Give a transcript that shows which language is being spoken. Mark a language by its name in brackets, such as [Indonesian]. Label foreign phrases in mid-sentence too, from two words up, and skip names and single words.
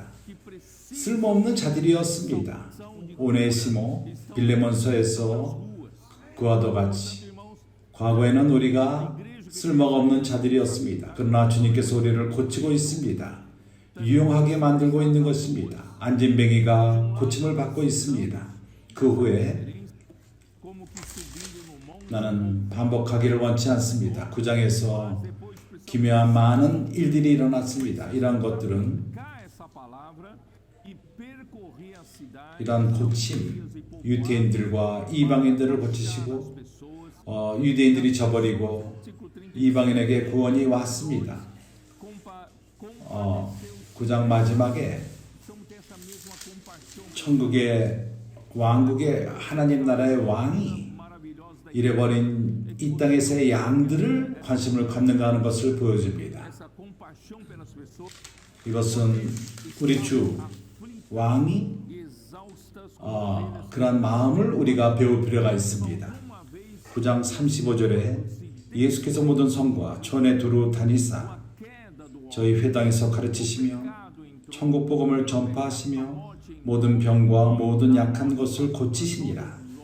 [Korean] 쓸모없는 자들이었습니다. 오네시모 빌레몬서에서 그와도 같이 과거에는 우리가 쓸모가 없는 자들이었습니다. 그러나 주님께서 우리를 고치고 있습니다. 유용하게 만들고 있는 것입니다. 안진뱅이가 고침을 받고 있습니다. 그 후에 [Portuguese] como que subindo no monte [Korean] 나는 반복하기를 원치 않습니다. 9장에서 기묘한 많은 일들이 일어났습니다. 이러한 것들은 [Portuguese] cá essa palavra e percorrer a cidade [Korean] 이러한 고침, 유대인들과 이방인들을 고치시고 유대인들이 저버리고 이방인에게 구원이 왔습니다. 9장 마지막에 천국의 왕국의 하나님 나라의 왕이 잃어버린 이 땅에서의 양들을 관심을 갖는가 하는 것을 보여줍니다. [Portuguese] essa compaixão pelas pessoas [Korean] 이것은 우리 주 왕이 [Portuguese] exaustas [Korean] 그런 마음을 우리가 배울 필요가 있습니다. 9장 35절에 예수께서 모든 성과 촌에 두루 다니사 저희 회당에서 가르치시며 천국 복음을 전파하시며 모든 병과 모든 약한 것을 고치시니라.